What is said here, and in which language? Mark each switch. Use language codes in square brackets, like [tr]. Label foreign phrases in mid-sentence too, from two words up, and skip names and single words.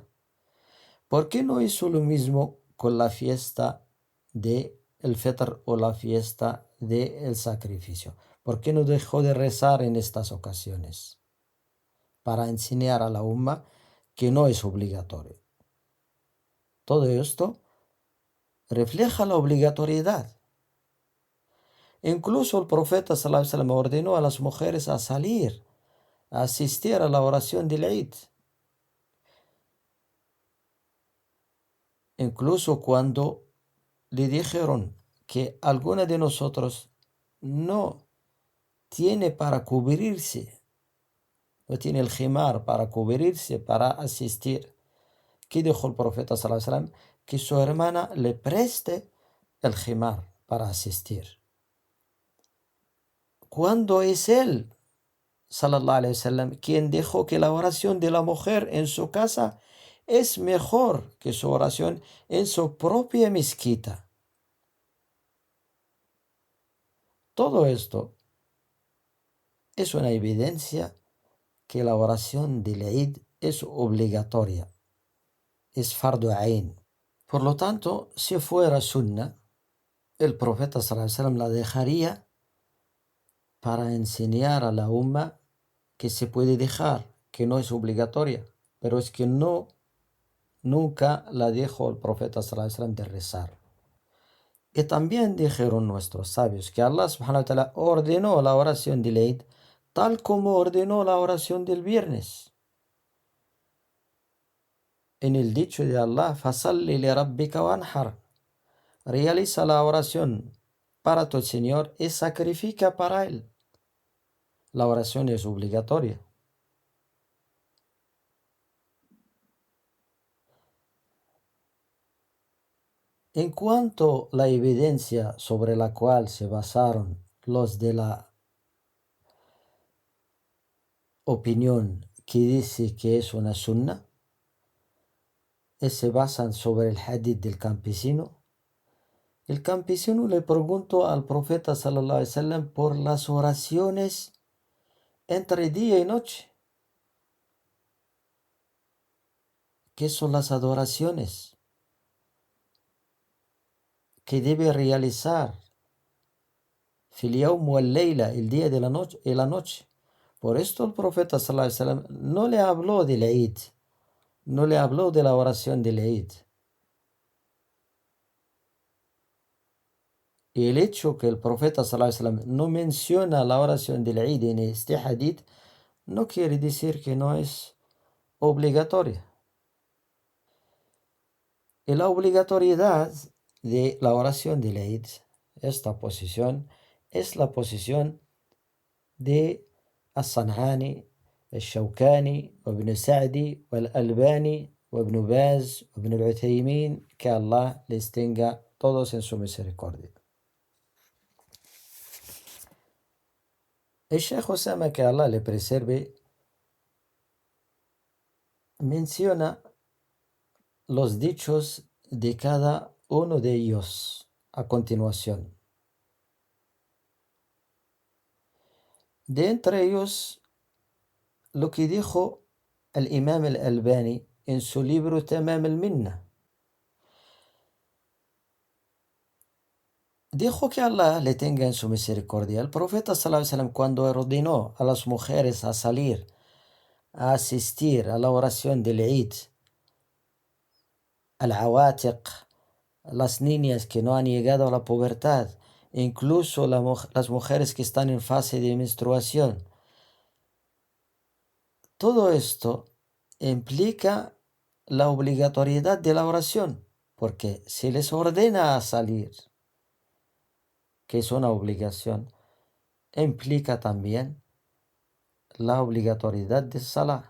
[es] ¿Por qué no hizo lo mismo con la fiesta de el Fitr o la fiesta del sacrificio? ¿Por qué no dejó de rezar en estas ocasiones? Para enseñar a la umma que no es obligatorio. Todo esto refleja la obligatoriedad. Incluso el profeta [ar] صلى الله عليه وسلم [es] ordenó a las mujeres a salir, a asistir a la oración del Eid. Incluso cuando le dijeron que alguna de nosotros no tiene para cubrirse, no tiene el jimar para cubrirse, para asistir. ¿Qué dijo el profeta [ar] صلى الله عليه وسلم? [es] Que su hermana le preste el jimar para asistir. ¿Cuándo es él, [ar] صلى الله عليه وسلم, [es] quien dijo que la oración de la mujer en su casa es mejor que su oración en su propia mezquita? Todo esto es una evidencia que la oración del Eid es obligatoria, es [ar] فرض عين. [es] Por lo tanto, si fuera sunna, el profeta [ar] صلى الله عليه وسلم [es] la dejaría para enseñar a la umma que se puede dejar, que no es obligatoria, pero es que nunca la dejó el profeta [ar] صلى الله عليه وسلم [es] de rezar. Y también dijeron nuestros sabios que Allah [ar] سبحانه وتعالى [es] ordenó la oración del Eid tal como ordenó la oración del viernes. En el dicho de Allah, [ar] فصل لربك وانحر, [es] realiza la oración para tu Señor y sacrifica para Él. La oración es obligatoria. En cuanto a la evidencia sobre la cual se basaron los de la opinión que dice que es una sunna, se basan sobre el hadith del campesino. El campesino le preguntó al profeta [ar] صلى الله عليه وسلم [es] por las oraciones entre día y noche. ¿Qué son las adoraciones que debe realizar [ar] في اليوم والليلة, [es] el día de la noche y la noche? Por esto el profeta [ar] صلى الله عليه وسلم [es] no le habló del Eid, no le habló de la oración del Eid. Y el hecho que el profeta [ar] صلى الله عليه وسلم [es] no menciona la oración del Eid en este hadith no quiere decir que no es obligatoria. Y la obligatoriedad de la oración del Eid, esta posición, es la posición de As-San'ani, Al-Shawkani, Ibn Sa'di, Al-Albani, Ibn Baz, Ibn Al-Uthaymin, que Allah les tenga todos en su misericordia. El Sheikh Osama, que Allah le preserve, menciona los dichos de cada uno de ellos a continuación. De entre ellos, lo que dijo el Imam al-Albani en su libro Tamam al-Minna. Dijo que Allah le tenga en su misericordia. El profeta [ar] صلى الله عليه وسلم, [es] cuando ordenó a las mujeres a salir a asistir a la oración del Eid, al-Awatiq, las niñas que no han llegado a la pubertad, e incluso las mujeres que están en fase de menstruación, todo esto implica la obligatoriedad de la oración, porque se les ordena a salir, que es una obligación, implica también la obligatoriedad de Salah.